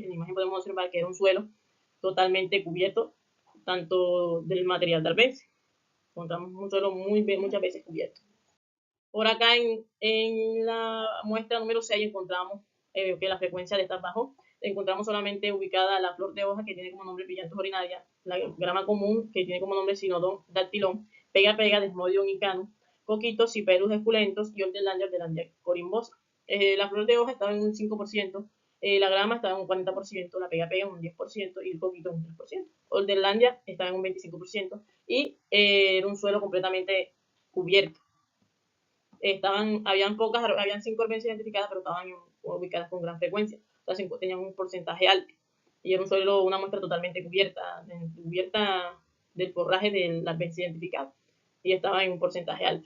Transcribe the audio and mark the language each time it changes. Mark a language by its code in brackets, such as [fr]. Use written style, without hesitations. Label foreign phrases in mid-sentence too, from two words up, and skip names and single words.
[es] En la imagen podemos observar que era un suelo totalmente cubierto, tanto del material de arbense. Encontramos un suelo muchas veces cubierto. Por acá en la muestra número 6 encontramos que la frecuencia de estas bajó. Encontramos solamente ubicada la flor de hoja, que tiene como nombre brillantes ordinaria, la grama común, que tiene como nombre sinodón dactilón, pega desmodium incano, coquitos, ciperus esculentos y ordelandia corimbosa. La flor de hoja estaba en un 5%, la grama estaba en un 40%, la pega en un 10% y el coquito en un 3%. Ordelandia estaba en un 25% y era un suelo completamente cubierto. Habían 5 arbences identificadas, pero estaban ubicadas con gran frecuencia, o sea, tenían un porcentaje alto, y era un suelo, una muestra totalmente cubierta del forraje del arbense identificado, y estaba en un porcentaje alto.